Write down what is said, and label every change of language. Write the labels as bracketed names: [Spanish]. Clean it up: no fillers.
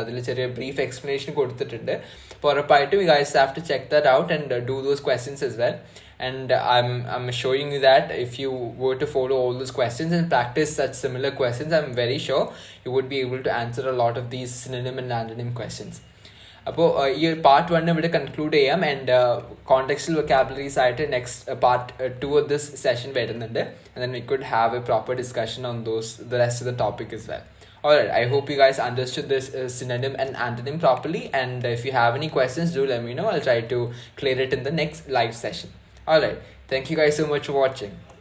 [Malayalam] അതിൽ ചെറിയ brief explanation കൊടുത്തിട്ടുണ്ട്. അപ്പോൾ ഉറപ്പായിട്ടും [English] you guys have to check that out and do those questions as well. And I'm showing you that if you were to follow all those questions and practice such similar questions, I'm very sure you would be able to answer a lot of these synonym and antonym questions. [Malayalam] അപ്പോൾ ഈ part 1 ഇവിടെ conclude ചെയ്യാം. And contextual vocabularies ആയിട്ട് [English] next part 2 of this session [Malayalam] വരുന്നുണ്ട്. [English] And then we could have a proper discussion on the rest of the topic as well. Alright, I hope you guys understood this synonym and antonym properly, and if you have any questions, do let me know. I'll try to clear it in the next live session. Alright, thank you guys so much for watching.